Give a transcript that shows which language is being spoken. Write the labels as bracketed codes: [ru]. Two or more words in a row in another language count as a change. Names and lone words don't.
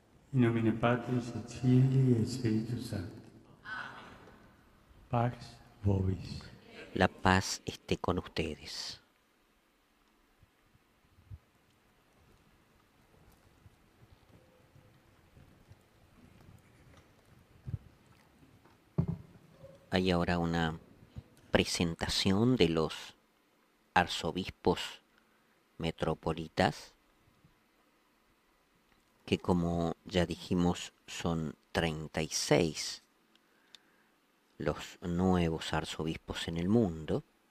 [la] In nomine Patris et Filii et Spiritus Sancti. Pax vobis. [es] La paz esté con ustedes. Hay ahora una presentación de los arzobispos metropolitas, que como ya dijimos son 36 los nuevos arzobispos en el mundo,